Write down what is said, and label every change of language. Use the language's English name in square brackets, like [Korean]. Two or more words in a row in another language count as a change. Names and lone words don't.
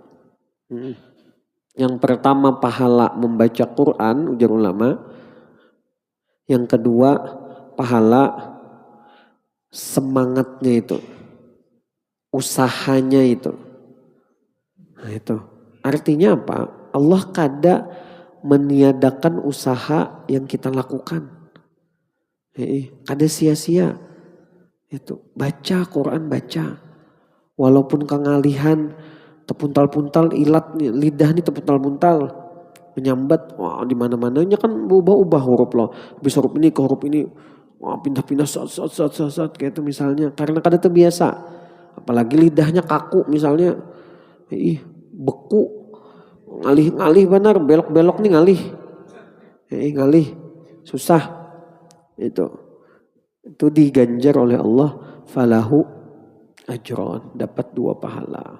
[Indonesian] Yang pertama pahala membaca Quran, ujar ulama. Yang kedua pahala semangatnya itu. Usahanya itu. Nah itu. Artinya apa? [Banjar] Allah kada meniadakan usaha yang kita lakukan. Kada sia-sia. Itu. Baca Quran, baca. Walaupun kengalihan, tepuntal-puntal, ilat lidah nih tepuntal-puntal, menyambat, wah di mana-mananya kan ubah-ubah huruf loh. Habis huruf ini ke huruf ini, wah pindah-pindah sat kayak itu misalnya. Karena kada terbiasa, apalagi lidahnya kaku misalnya, beku, ngalih benar, belok-belok nih ngalih, ngalih, susah, itu diganjar oleh Allah, [Arabic] falahu ajron, [Banjar] dapat 2 pahala.